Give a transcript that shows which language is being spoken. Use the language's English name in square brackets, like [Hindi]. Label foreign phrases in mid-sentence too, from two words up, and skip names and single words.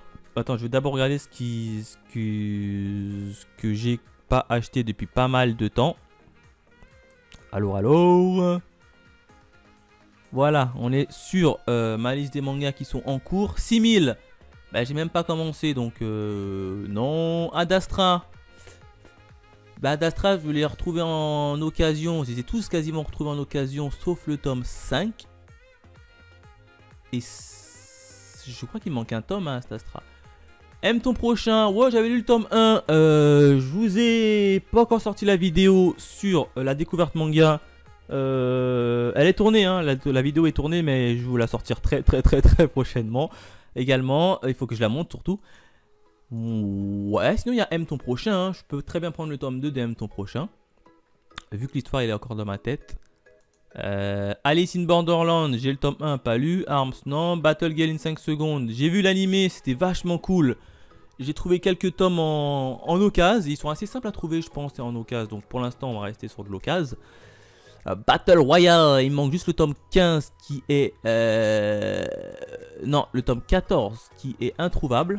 [French] Attends, je vais d'abord regarder ce que j'ai pas acheté depuis pas mal de temps. Allô. Voilà, on est sur ma liste des mangas qui sont en cours. 6000. Ben j'ai même pas commencé, donc non. Ad Astra. Bah d'Astra, je les retrouver en occasion. Je les ai tous quasiment retrouvés en occasion, sauf le tome 5. Et je crois qu'il manque un tome à Astra. Aime ton prochain. Ouais, j'avais lu le tome 1. Je vous ai pas encore sorti la vidéo sur la découverte manga. Elle est tournée, hein. La vidéo est tournée, mais je vais vous la sortir très prochainement. Également, il faut que je la monte surtout. Ouais, sinon il y a M ton prochain. Hein. Je peux très bien prendre le tome 2 de M ton prochain. Vu que l'histoire est encore dans ma tête. Alice in Borderland, j'ai le tome 1, pas lu. Arms, non. Battle Gale in 5 secondes. J'ai vu l'animé, c'était vachement cool. J'ai trouvé quelques tomes en occasion. Ils sont assez simples à trouver, je pense, en occasion. Donc pour l'instant, on va rester sur de l'occasion. Battle Royale, il manque juste le tome 15 qui est... Non, le tome 14 qui est introuvable.